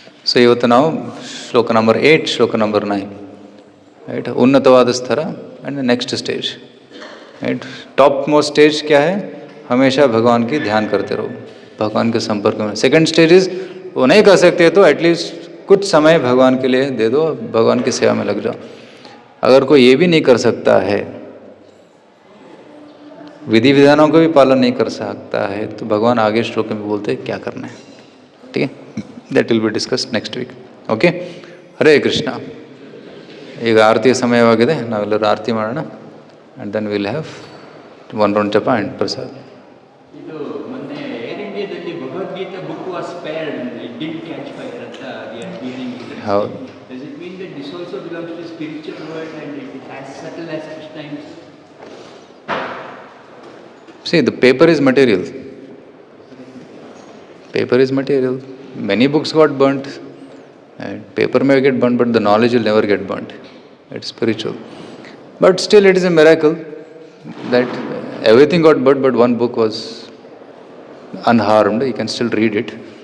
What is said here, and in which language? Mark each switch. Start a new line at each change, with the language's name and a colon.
Kannada: So ಇವತ್ತು ನಾವು ಶ್ಲೋಕ ನಂಬರ್ 8, ಶ್ಲೋಕ ನಂಬರ್ 9, राइट.
Hindi: उन्नतवाद स्तर and next stage, right. Top most stage क्या है? हमेशा भगवान की ध्यान करते रहो, भगवान के संपर्क में. सेकंड स्टेज इज वो नहीं कर सकते तो एटलीस्ट कुछ समय भगवान के लिए दे दो, भगवान की सेवा में लग जाओ. अगर कोई ये भी नहीं कर सकता है, विधि विधानों का भी पालन नहीं कर सकता है, तो भगवान आगे श्लोक में बोलते हैं क्या करना है. ठीक है,
English: That will be discussed next week.
Kannada: Okay. Hare Krishna. ಈಗ ಆರತಿಯ ಸಮಯವಾಗಿದೆ, ನಾವೆಲ್ಲರೂ ಆರತಿ ಮಾಡೋಣ.
English: And then will have 1 round japa and prasad.
Kannada: ಇದು ಮೊನ್ನೆ ಏರ್ ಇಂಡಿಯಾದಲ್ಲಿ
English: Bhagavad Gita book was spared and it didn't catch fire ಅಂತ hearing.
Kannada: ಹೌದು.
English: Does it mean that this also belongs to spiritual world and it is as subtle as Krishna is? See, the paper is material. Paper is material. Many books got burnt. And paper may get burnt, but the knowledge will never get burnt. It's spiritual. But still, it is a miracle that everything got burnt, but one book was unharmed. You can still read it.